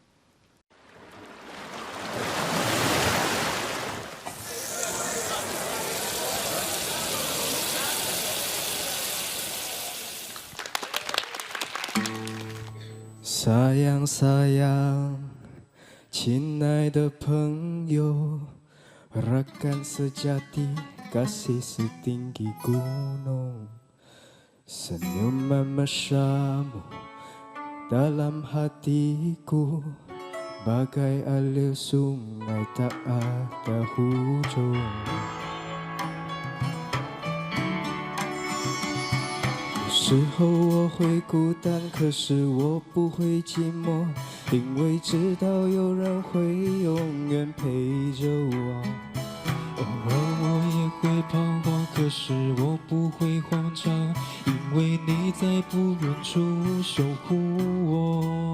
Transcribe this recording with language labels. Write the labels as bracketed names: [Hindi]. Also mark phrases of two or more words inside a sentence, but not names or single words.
[Malay] Sayang sayang, [Chinese] 亲爱的朋友, [Malay] rakan sejati, kasih setinggi gunung, senyuman mesramu dalam hatiku, bagai alir sungai tak ada hujung. [Chinese] 有时候我会孤单，可是我不会寂寞，因为知道有人会永远陪着我。偶尔我也会彷徨，可是我不会慌张，因为你在不远处守护我。